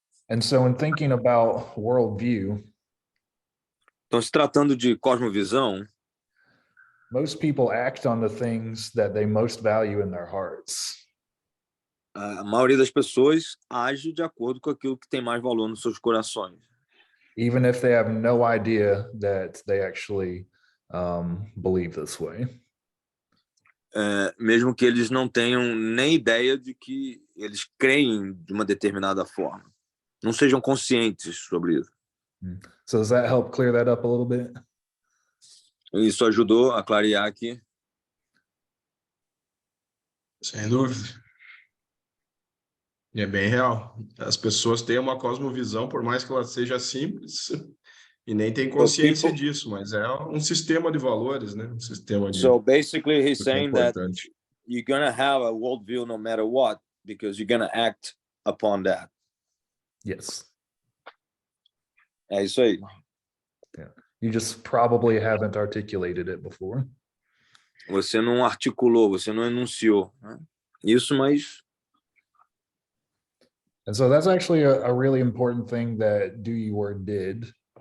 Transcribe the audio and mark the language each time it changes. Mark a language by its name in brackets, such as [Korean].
[English] And so in thinking about worldview, [Portuguese] então, se tratando de cosmovisão, [English] most people act on the things that they most value in their hearts. [Portuguese] A maioria das pessoas age de acordo com aquilo que tem mais valor nos seus corações. [English] Even if they have no idea that they actually believe this way. [Portuguese] Mesmo que eles não tenham nem ideia de que eles creem de uma determinada forma. Não sejam conscientes sobre isso. [English] So does that help clear that up a little bit? [Portuguese] Isso ajudou a clarear aqui? Sem dúvida. E é bem real. As pessoas têm uma cosmovisão, por mais que ela seja simples, e nem tem consciência disso, mas é um sistema de valores, né? Um sistema de... [English] So basically he's saying that [Portuguese] importante. [English] you're gonna have a worldview no matter what, because you're gonna act upon that. Yes. [Portuguese] É isso aí. [English] Yeah. You just probably haven't articulated it before. [Portuguese] Você não articulou, você não enunciou, né? Isso, mas [English] And so that's actually a really important thing that Do You Word did.